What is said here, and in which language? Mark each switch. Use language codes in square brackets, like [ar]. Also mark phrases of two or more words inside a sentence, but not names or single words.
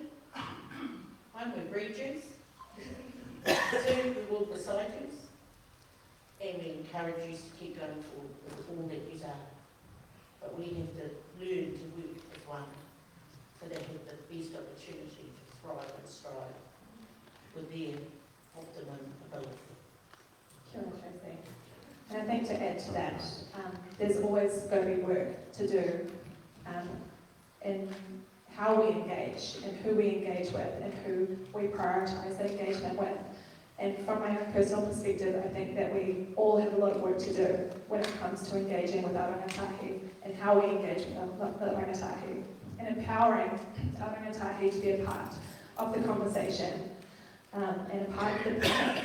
[en] One, we breed you. Two, we walk beside you. And we encourage you to keep going forward with all that you are. But we have to learn to work as one so they have the best opportunity to thrive and strive with their optimum ability. [mi] Kia ora, Tracy. [en] And I think to add to that, there's always going to be work to do in how we engage and who we engage with and who we prioritise that engagement with. And from my own personal perspective, I think that we all have a lot of work to do when it comes to engaging with our rangatahi and how we engage with the rangatahi and empowering our rangatahi to be a part of the conversation and a part of the plan.